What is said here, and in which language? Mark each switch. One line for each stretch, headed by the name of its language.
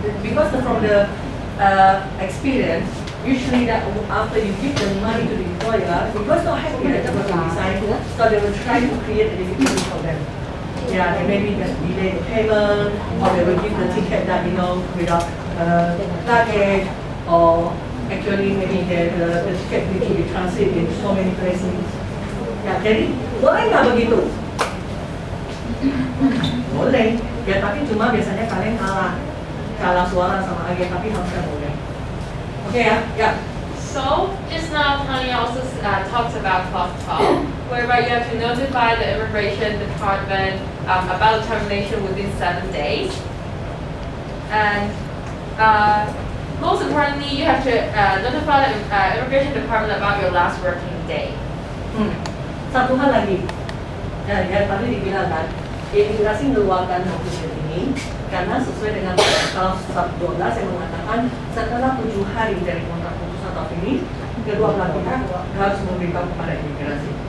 English: Because from the experience, usually that after you give the money to the employer, because not happy that they're going to resign, so they will try to create a difficulty for them. Yeah, they maybe just delay the payment, or they will give the ticket that without luggage, or actually maybe the ticket need to be transit in so many places.
Indonesian: Ya, jadi boleh nggak begitu? Boleh. Ya, tapi cuma biasanya kalian kalah suara sama agen, tapi harusnya boleh. Oke ya, ya.
English: So, just now Tanya also talked about clause 12, whereby you have to notify the immigration department about termination within 7 days. And most importantly, you have to notify the immigration department about your last working day.
Indonesian: Satu hal lagi, ya tadi dibilang kan, imigrasi mengeluarkan notice ini karena sesuai dengan kalau 12 yang mengatakan setelah 7 hari dari kontrak putus atau finish, kedua belah pihak harus memberitahu kepada imigrasi.